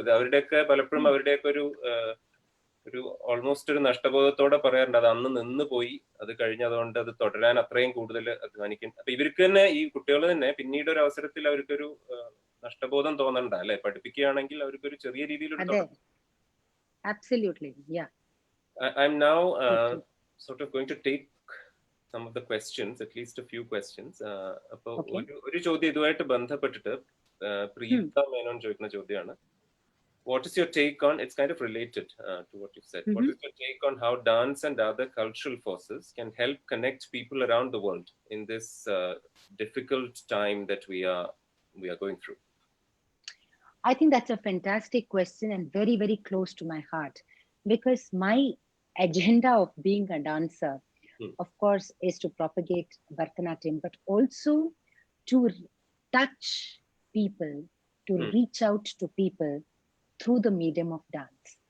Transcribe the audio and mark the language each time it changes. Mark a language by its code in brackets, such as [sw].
[ml] അപ്പൊ അവരുടെയൊക്കെ പലപ്പോഴും അവരുടെയൊക്കെ ഒരു ഓൾമോസ്റ്റ് ഒരു നഷ്ടബോധത്തോടെ പറയാറുണ്ട്, അത് അന്ന് നിന്ന് പോയി, അത് കഴിഞ്ഞതുകൊണ്ട് അത് തുടരാൻ അത്രയും കൂടുതൽ അധ്വാനിക്കും. അപ്പൊ ഇവർക്ക് തന്നെ, ഈ കുട്ടികൾ തന്നെ പിന്നീട് ഒരു അവസരത്തിൽ അവർക്കൊരു നഷ്ടബോധം തോന്നണ്ട അല്ലെ, പഠിപ്പിക്കുകയാണെങ്കിൽ അവർക്കൊരു ചെറിയ രീതിയിലൊരു. [en] Absolutely, yeah. I'm now sort of going to take some of the questions, at least a few questions. [ml] അപ്പൊ ഒരു ചോദ്യം ഇതുമായിട്ട് ബന്ധപ്പെട്ടിട്ട് പ്രീത മേനോൻ ചോദിക്കുന്ന ചോദ്യമാണ്. [en] What is your take on, it's kind of related to what you said, what is your take on how dance and other cultural forces can help connect people around the world in this difficult time that we are going through? I think that's a fantastic question and very, very close to my heart, because my agenda of being a dancer, of course, is to propagate Bharatanatyam, but also to touch people, to reach out to people through the medium of dance.